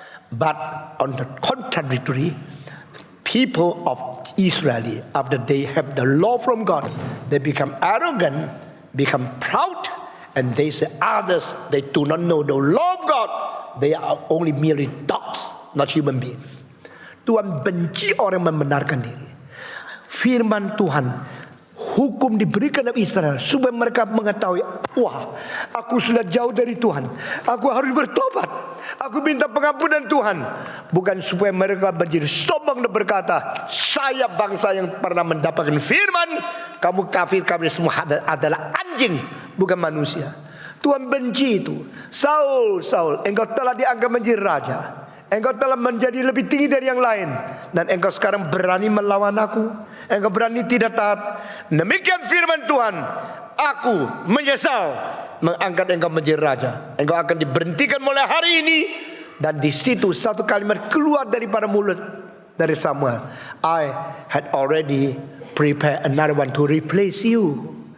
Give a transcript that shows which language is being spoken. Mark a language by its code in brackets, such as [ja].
[en] But on the contrary, people of Israel, after they have the law from God, they become arrogant, become proud, and they say others, they do not know the law of God. They are only merely dogs, not human beings. [id] Tuhan benci orang yang membenarkan diri. Firman Tuhan, hukum diberikan kepada Israel supaya mereka mengetahui, wah, aku sudah jauh dari Tuhan, aku harus bertobat, aku minta pengampunan Tuhan. Bukan supaya mereka menjadi sombong dan berkata, saya bangsa yang pernah mendapatkan firman, kamu kafir, kami semua adalah anjing, bukan manusia. Tuhan benci itu. Saul, engkau telah dianggap menjadi raja, engkau telah menjadi lebih tinggi dari yang lain, dan engkau sekarang berani melawan aku, engkau berani tidak taat. Demikian firman Tuhan, aku menyesal mengangkat engkau menjadi raja. Engkau akan diberhentikan mulai hari ini. Dan di situ satu kalimat keluar daripada mulut dari Samuel. [en] I had already prepared another one to replace you.